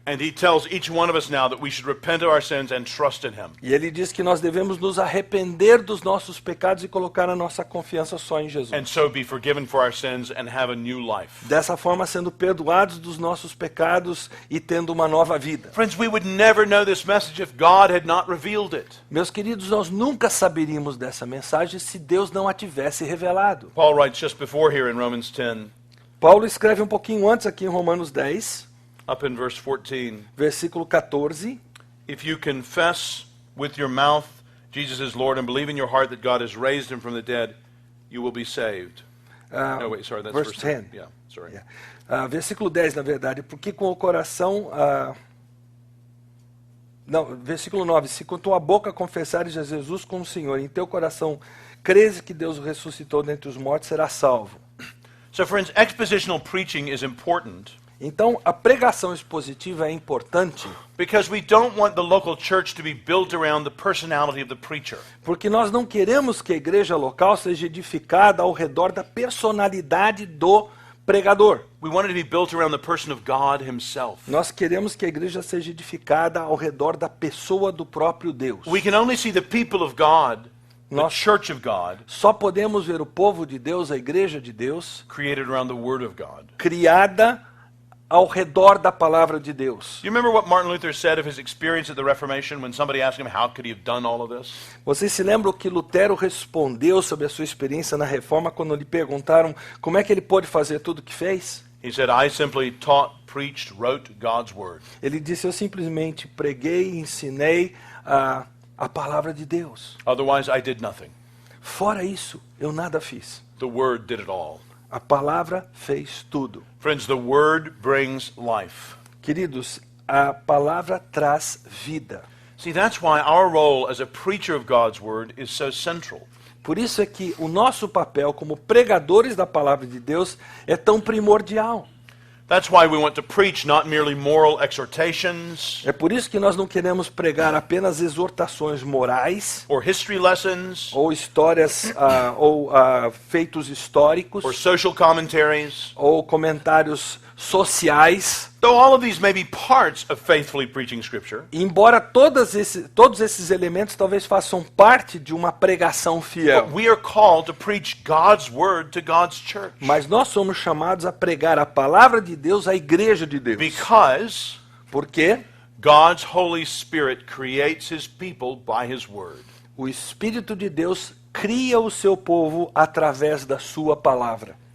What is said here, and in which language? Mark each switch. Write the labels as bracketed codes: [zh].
[en] And he tells each one of us now that we should repent of our sins and trust in him. [pt] E ele diz que nós devemos nos arrepender dos nossos pecados e colocar a nossa confiança só em Jesus. [en] And so be forgiven for our sins and have a new life. [pt] Dessa forma, sendo perdoados dos nossos pecados e tendo uma nova vida. [en] Friends, we would never know this message if God had not revealed it. [pt] Meus queridos, nós nunca saberíamos dessa mensagem se Deus não a tivesse revelado. [en] Paul writes just before here in Romans 10, [pt] Paulo escreve um pouquinho antes aqui em Romanos 10, [en] up in verse 14, [pt] versículo 14. [en] if you confess with your mouth Jesus is Lord and believe in your heart that God has raised him from the dead, you will be saved. No, wait, sorry, that's verse verse 10. 10. Yeah, sorry. Yeah. [pt] Versículo 10, na verdade, porque com o coração... Não, versículo 9, se com tua boca confessares a Jesus como Senhor, e em teu coração creres que Deus o ressuscitou dentre os mortos, serás salvo. [en] So friends, expositional preaching is important [pt] Então, a pregação expositiva é importante, [en] because we don't want the local church to be built around the personality of the preacher. [pt] porque nós não queremos que a igreja local seja edificada ao redor da personalidade do pregador. [en] We want it to be built around the person of God himself. [pt] Nós queremos que a igreja seja edificada ao redor da pessoa do próprio Deus. [en] We can only see the people of God, the [pt] Nós- [en] church of God, [pt] Só podemos ver o povo de Deus, a igreja de Deus, [en] created around the word of God. [pt] criada ao redor da palavra de Deus. [en] You remember what Martin Luther said of his experience at the Reformation when somebody asked him how could he have done all of this? [pt] Vocês se lembram que Lutero respondeu sobre a sua experiência na Reforma quando lhe perguntaram como é que ele pôde fazer tudo o que fez? [en] He said, I simply taught, preached, wrote God's word. [pt] Ele disse, eu simplesmente preguei e ensinei a palavra de Deus. [en] Otherwise, I did nothing. [pt] Fora isso, eu nada fiz. [en] The word did it all. [pt] A palavra fez tudo. [en] Friends, the word brings life. [pt] Queridos, a palavra traz vida. [en] See, that's why our role as a preacher of God's word is so central. [pt] Por isso é que o nosso papel como pregadores da palavra de Deus é tão primordial. [en] That's why we want to preach not merely moral exhortations [pt] É por isso que nós não queremos pregar apenas exortações morais, [en] or history lessons [pt] ou histórias, ou feitos históricos, [en] or social commentaries. [pt] ou comentários sociais. [en] Though all of these may be parts of faithfully preaching Scripture, [pt] E embora todos esses elementos talvez façam parte de uma pregação fiel, [en] but we are called to preach God's word to God's church. [pt] mas nós somos chamados a pregar a palavra de Deus à igreja de Deus. [en] Because [pt] Por quê? [en] God's Holy Spirit creates his people by his word. [pt] O Espírito de Deus cria o seu povo através da sua palavra.